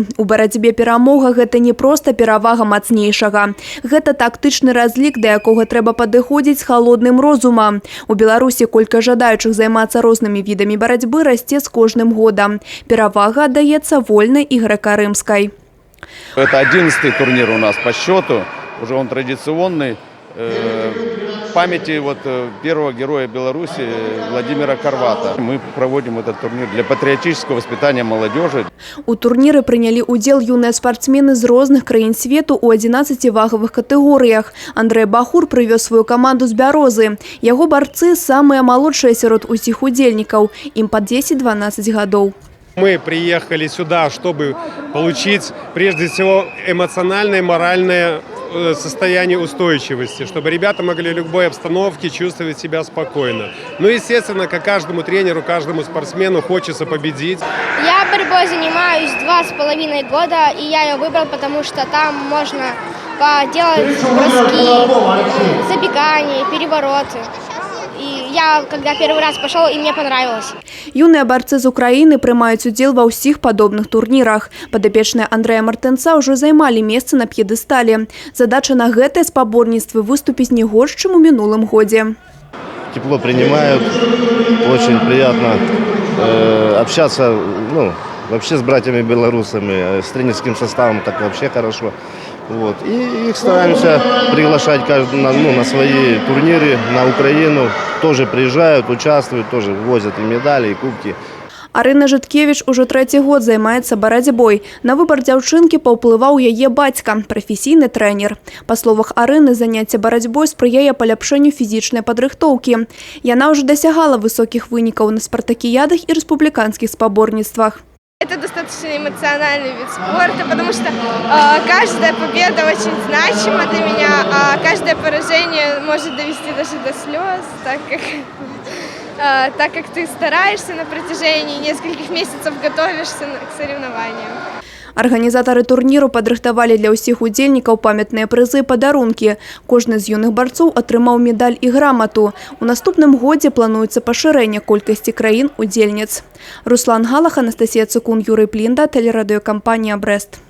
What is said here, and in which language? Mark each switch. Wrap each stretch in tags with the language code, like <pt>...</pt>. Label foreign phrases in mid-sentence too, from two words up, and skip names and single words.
<be>У барацьбе перамога гэта не проста перавага мацнейшага. Гэта тактычны разлік, да якога трэба падыходзіць з халодным розумам. У Беларусі колькасць жадаючых займацца рознымі відамі барацьбы расце з кожным годам. Перавага аддаецца вольнай і грэка-рымскай.</be> <ru>Это 11-й турнир у нас по счету, уже он традиционный. В памяти первого героя Беларуси Владимира Карвата. Мы проводим этот турнир для патриотического воспитания молодежи.</ru> <be>У турніры прынялі ўдзел юныя спартсмены з розных краін свету у 11 вагавых катэгорыях. Андрэй Бахур прывёз сваю каманду з Бярозы. Яго барцы самыя малодшыя сярод усіх удзельнікаў. Ім па 10-12 гадоў.</be> <ru>Мы приехали сюда, чтобы получить прежде всего эмоциональное, моральное состояние устойчивости, чтобы ребята могли в любой обстановке чувствовать себя спокойно. Ну, естественно, как каждому тренеру, каждому спортсмену хочется победить. Я борьбой занимаюсь 2,5 года, и я ее выбрал, потому что там можно поделать броски, забегания, перевороты. И я, когда первый раз пошел, и мне понравилось.</ru> <be>Юныя барцы з Украіны прымаюць удзел ва ўсіх падобных турнірах. Падапечныя Андрэя Мартынца ўжо займалі месца на п'едэстале. Задача на гэтае спаборніцтвы выступіць не горш, чым у мінулым годзе.</be> <ru>Тепло принимают, очень приятно общаться, вообще с братьями-белорусами, с тренерским составом так вообще хорошо. И их стараемся приглашать на свои турниры на Украину. Тоже приезжают, участвуют, тоже возят и медали, и кубки.</ru> <be>Арына Жыткевіч ужо 3-й год займаецца барацьбой. На выбар дзяўчынкі паўплываў яе бацька, прафесійны трэнер. Па словах Арыны, заняцце барацьбой спрыяе паляпшэнню фізічнай падрыхтоўкі. Яна ўжо дасягала высокіх вынікаў на спартакіядах і рэспубліканскіх спаборніцтвах.</be> <ru>Это достаточно эмоциональный вид спорта, потому что каждая победа очень значима для меня, а каждое поражение может довести даже до слез, так как ты стараешься на протяжении нескольких месяцев, готовишься к соревнованиям.</ru> <be>Арганізатары турніру падрыхтавалі для ўсіх удзельнікаў памятныя прызы і падарункі. Кожны з юных барцоў атрымаў медаль і грамату. У наступным годзе плануецца пашырэнне колькасці краін удзельніц. Руслан Галах, Анастасія Цукун, Юрый Плінда, тэлерадыёкампанія «Брэст».</be>